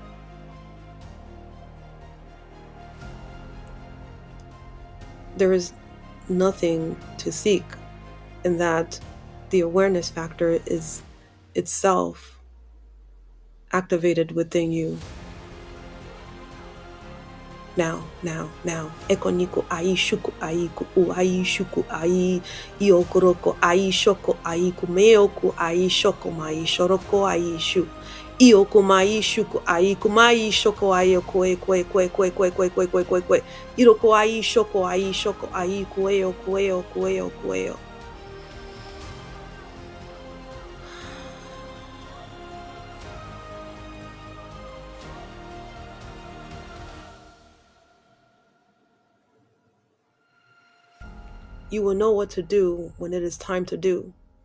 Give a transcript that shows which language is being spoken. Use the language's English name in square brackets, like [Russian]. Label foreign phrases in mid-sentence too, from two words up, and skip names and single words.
[English] There is nothing to seek in that the awareness factor is itself activated within you. Now. Eko niku ai shuku ai ku u ai shuku ai iokuroko ai shoko ai kumeoku ai shoko mai shoroko ai shu. Ioku mai shuku ai kumai shoko ai koe koe koe koe koe koe koe koe koe koe. Iroko ai shoko ai kueo kueo kueo kueo. You will know what to do when it is time to do.